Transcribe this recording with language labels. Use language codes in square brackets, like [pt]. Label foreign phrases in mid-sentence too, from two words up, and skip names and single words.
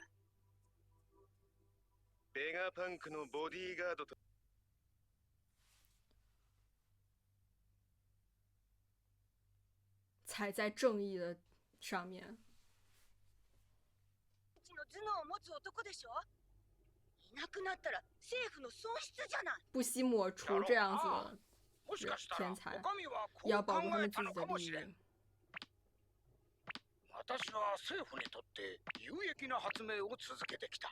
[ja] ベガパンクのボディーガードと。 [zh] 踩在正义的上面。 [ja] の頭脳を持つ男でしょ？いなくなったら政府の損失じゃない。 [zh] 不惜抹除这样子的天才，也要保住他们自己的利益。 [ja] 私は政府にとって有益な発明を続けてきた。